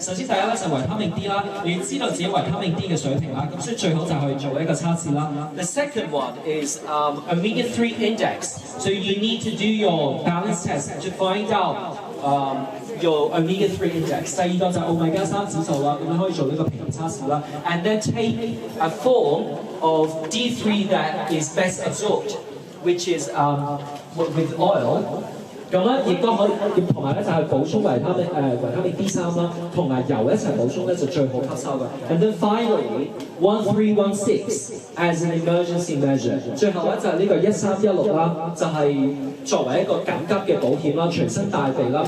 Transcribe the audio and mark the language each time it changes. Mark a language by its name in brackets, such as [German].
[Cantonese] 首先第一咧就係維他命 D 啦，你要知道自己維他命 D 嘅水平啦，咁所以最好就去做一個測試啦。 [English] The second one is omega-3 index, so you need to do your balance test to find out your omega-3 index。 [Cantonese] 第二個就係 omega-3 指數啦，咁你可以做呢個平衡測試啦。 [English] And then take a form of D3 that is best absorbed, which is with oil。 [Cantonese] 咁咧亦都可以，同埋咧就係補充維他命 D3 啦，同埋油一齊補充咧就最好吸收嘅。 [English] And then finally 1316 as an emergency measure。 [Cantonese] 最後咧就係呢個1316啦，就係作為一個緊急嘅保險啦，隨身帶備啦。